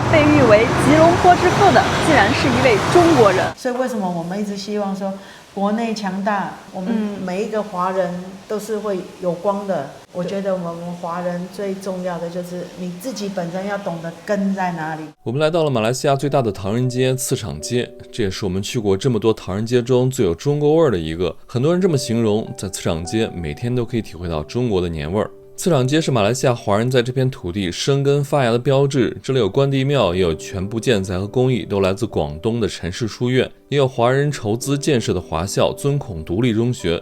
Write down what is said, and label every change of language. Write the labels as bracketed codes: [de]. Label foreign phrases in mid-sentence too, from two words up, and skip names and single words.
[zh] 被譽為吉隆坡之父的，竟然是一位中國人。所以为什么我们一直希望说国内强大，我们每一个华人都是会有光的。我觉得我们华人最重要的就是你自己本身要懂得根在哪里。我们来到了馬來西亞最大的唐人街——磁場街，這也是我們去過這麼多唐人街中最有中國味的一個。很多人這麼形容，在磁場街每天都可以體會到中國的年味兒。磁場街是馬來西亞華人在這片土地生根發芽的標誌，這裡有關帝廟，也有全部建材和工藝都來自廣東的陳氏書院，也有華人籌資建設的華校尊孔獨立中學。